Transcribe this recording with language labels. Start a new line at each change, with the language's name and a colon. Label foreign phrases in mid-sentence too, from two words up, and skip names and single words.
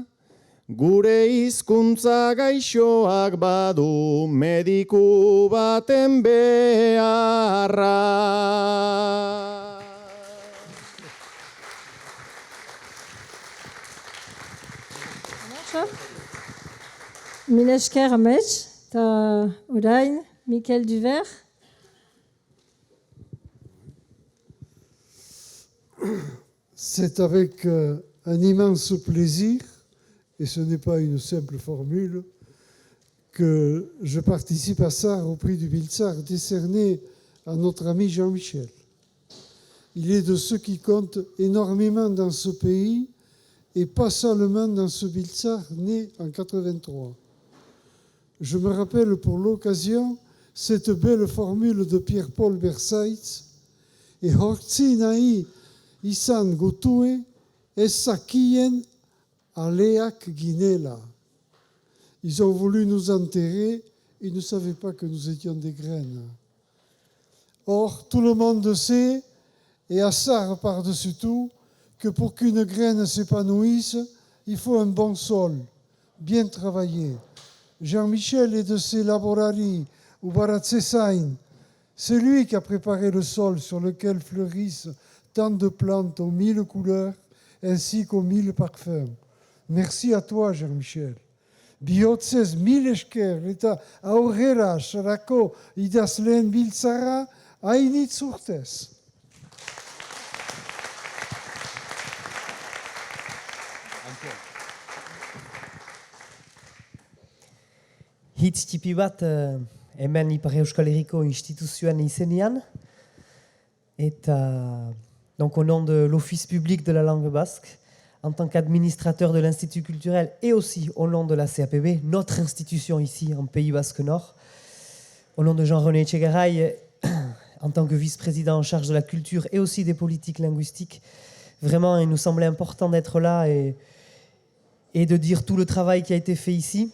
Basque: Gure hizkuntza gaixoak badu mediku baten beharra. Mil esker Ameç, eta orain, Mikel Duver.
French: C'est avec un immense plaisir, et ce n'est pas une simple formule, que je participe à ça au prix du Biltzar décerné à notre ami Jean-Michel. Il est de ceux qui comptent énormément dans ce pays et pas seulement dans ce Biltzar né en 83. Je me rappelle pour l'occasion cette belle formule de Pierre-Paul Versailles et
Basque: hortzi nahi izan gutue ezakien aleak ginela.
French: Ils ont voulu nous enterrer, ils ne savaient pas que nous étions des graines. Or, tout le monde sait, et Assar par-dessus tout, que pour qu'une graine s'épanouisse, il faut un bon sol, bien travaillé. Jean-Michel est de ces laborari, ou Baratzesain. C'est lui qui a préparé le sol sur lequel fleurissent tant de plantes aux 1000 couleurs, ainsi qu'aux 1000 parfums. Merci à toi, Jean-Michel.
Basque: Bihotzez mil esker eta aurrera sarako idazleen Biltzarra hainitz urtez. Hitz tipi bat hemen Ipar Euskal Herriko instituzioan izenean eta
French: donc au nom de l'Office public de la langue basque, en tant qu'administrateur de l'Institut culturel et aussi au nom de la CAPB, notre institution ici en Pays Basque Nord, au nom de Jean-René Etxegaray, en tant que vice-président en charge de la culture et aussi des politiques linguistiques, vraiment il nous semblait important d'être là et de dire tout le travail qui a été fait ici.